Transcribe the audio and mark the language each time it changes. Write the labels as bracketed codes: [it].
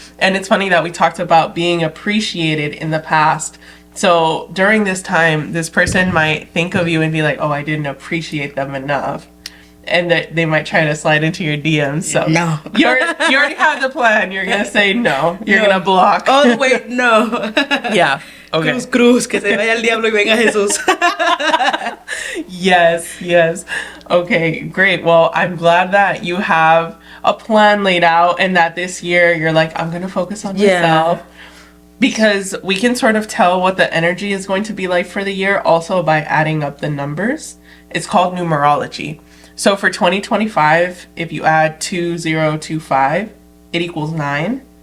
[en] And it's funny that we talked about being appreciated in the past. So during this time, this person might think of you and be like, oh, I didn't appreciate them enough. And that they might try to slide into your DMs. So No. you already have the plan. You're going to say no. You're No. going to block. All the way, no. Yeah. Okay. [es] Cruz, que se vaya el diablo y venga Jesús. [en] Yes. Okay, great. Well, I'm glad that you have a plan laid out and that this year you're like, I'm going to focus on Yeah. myself. Because we can sort of tell what the energy is going to be like for the year also by adding up the numbers. It's called numerology. So for 2025, if you add 2025, it equals 9.